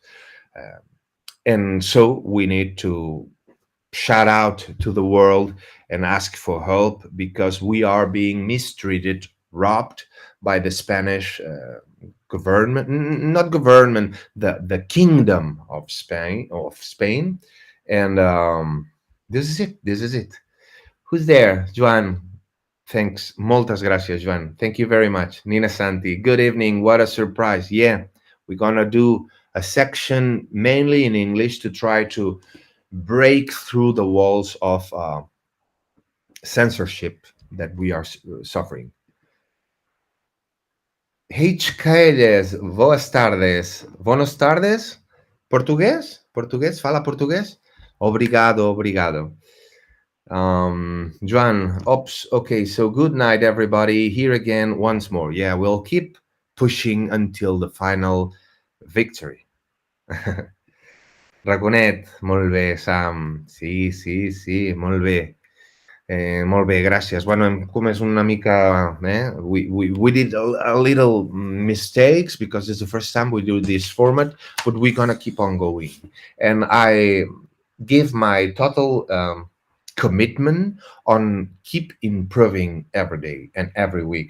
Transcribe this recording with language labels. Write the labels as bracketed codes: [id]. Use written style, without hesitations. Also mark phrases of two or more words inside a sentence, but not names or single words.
[en] Uh, and so we need to shout out to the world and ask for help, because we are being mistreated, robbed by the Spanish government, not government, the kingdom of Spain. And this is it. This is it. Who's there? Joan. Thanks. [ca] Moltes gracias, Joan. [en] Thank you very much. Nina Santi. Good evening. What a surprise. Yeah, we're going to do a section mainly in English to try to break through the walls of censorship that we are suffering. [pt] H. Caedes, boas tardes. [es] Buenas tardes. [pt] Português? Português? Fala português? Obrigado, obrigado. [en] Joan, ops. Okay, so good night, everybody. Here again, once more. Yeah, we'll keep pushing until the final victory. [ca] Raconet, molt bé, Sam. Sí, sí, sí, molt bé. Molt bé, gràcies. Bueno, hem comès una mica... [en] We did a little mistakes, because it's the first time we do this format, but we're going to keep on going. And I give my total commitment on keep improving every day and every week.